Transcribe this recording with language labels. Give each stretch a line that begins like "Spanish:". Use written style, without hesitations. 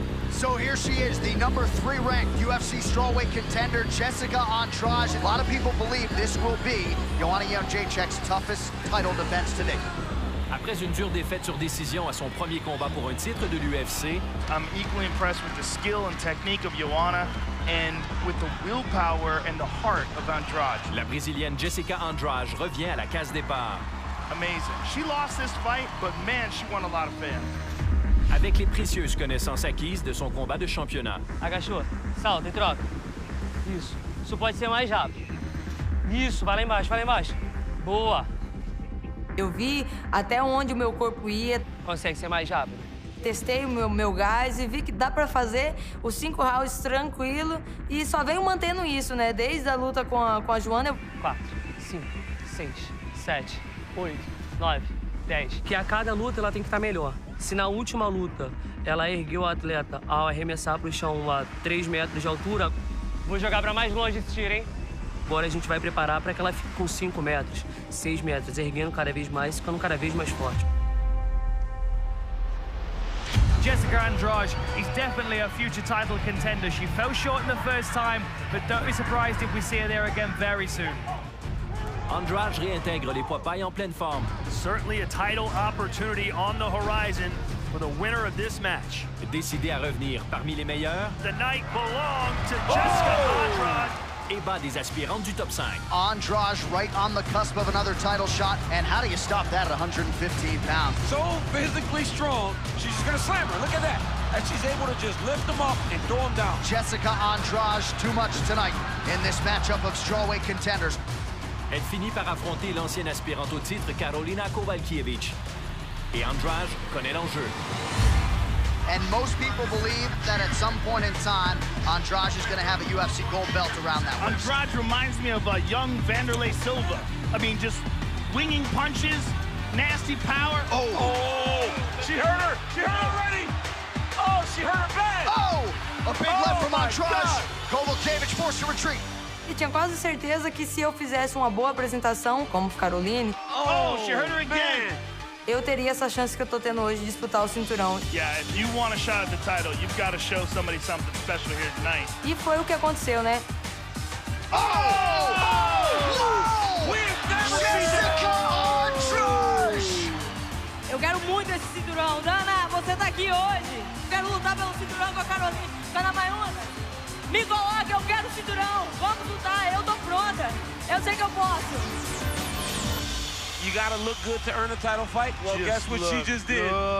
English: So here she is, the number 3 ranked UFC strawweight contender, Jessica Andrade. A lot of people believe this will be Joanna Jędrzejczyk's toughest title defense to date.
French: Après une dure défaite sur décision à son premier combat pour un titre de l'UFC,
English: I'm equally impressed with the skill and technique of Joanna and with the willpower and the heart of Andrade.
French: La Brésilienne Jessica Andrade revient à la case départ.
English: Amazing. She lost this fight, but man, she won a lot of fans.
French: Avec les précieuses connaissances acquises de son combat de championnat.
Portuguese: Agachou, salta e troca. Isso. Isso pode ser mais rápido. Isso, vai lá embaixo, vai lá embaixo. Boa. Eu vi até onde o meu corpo ia. Consegue ser mais rápido? Testei o meu gás e vi que dá pra fazer os 5 rounds tranquilo e só venho mantendo isso, né? Desde a luta com a Joana. 4, 5, 6, 7, 8, 9, 10. Que a cada luta ela tem que estar melhor. Se na última luta ela ergueu o atleta ao arremessar pro chão a 3 metros de altura, vou jogar pra mais longe esse tiro, hein? Agora a gente vai preparar para que ela fique com 5 metros, 6 metros, erguendo cada vez mais, ficando cada vez mais forte.
English: Jessica Andrade is definitely a future title contender. She fell short in the first time, but don't be surprised if we see her there again very soon.
French: Andrade réintègre les poids pailles en pleine forme.
English: Certainly a title opportunity on the horizon for the winner of this match.
French: Décidée à revenir parmi les meilleurs,
English: The night belonged to Jessica Andrade.
French: Et bat des aspirantes du top 5.
English: Andrade right on the cusp of another title shot. And how do you stop that at 115 pounds? So physically strong, she's just gonna slam her. Look at that. And she's able to just lift them up and throw them down. Jessica Andrade, too much tonight in this matchup of strawweight contenders.
French: Elle finit par affronter l'ancienne aspirante au titre Karolina Kowalkiewicz. Et Andrade connaît l'enjeu.
English: And most people believe that at some point in time, Andrade is going to have a UFC gold belt around that waist. Andrade reminds me of a young Wanderlei Silva. I mean, just winging punches, nasty power. Oh, she hurt her. She hurt her already. Oh, she hurt her bad. Oh, a big left from Andrade. Kowalkiewicz forced to retreat.
Portuguese: E tinha quase certeza que se eu fizesse uma boa apresentação, como Caroline,
English: she hurt her again.
Portuguese: Eu teria essa chance que eu tô tendo hoje de disputar o cinturão.
English: Yeah, if you want a shot at the title, you've got to show somebody something special here tonight.
Portuguese: E foi o que aconteceu, né? Eu quero muito esse cinturão. Dana, você tá aqui hoje. Eu quero lutar pelo cinturão com a Caroline. NAMAJUNAS, me coloca, eu quero o cinturão. Vamos lutar, eu tô pronta. Eu sei que eu posso.
English: You gotta look good to earn a title fight? Well, guess what she just did?